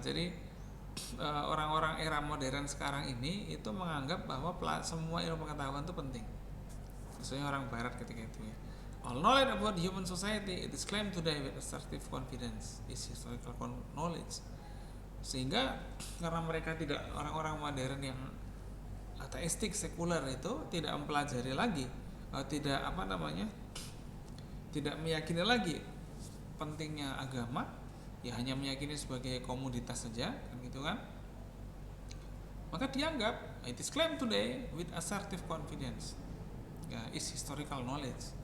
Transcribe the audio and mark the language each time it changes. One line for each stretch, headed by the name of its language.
Indonesian: Jadi orang-orang era modern sekarang ini itu menganggap bahwa semua ilmu pengetahuan itu penting. Maksudnya orang barat ketika itu ya.
English: All knowledge about human society it is claimed today with assertive confidence is historical knowledge.
Indonesian: Sehingga karena mereka tidak, orang-orang modern yang ateistik sekuler itu tidak mempelajari lagi, tidak apa namanya, tidak meyakini lagi pentingnya agama, ya hanya meyakini sebagai komoditas saja, kan gitu kan? Maka dianggap
English: it is claimed today with assertive confidence, ya is historical knowledge.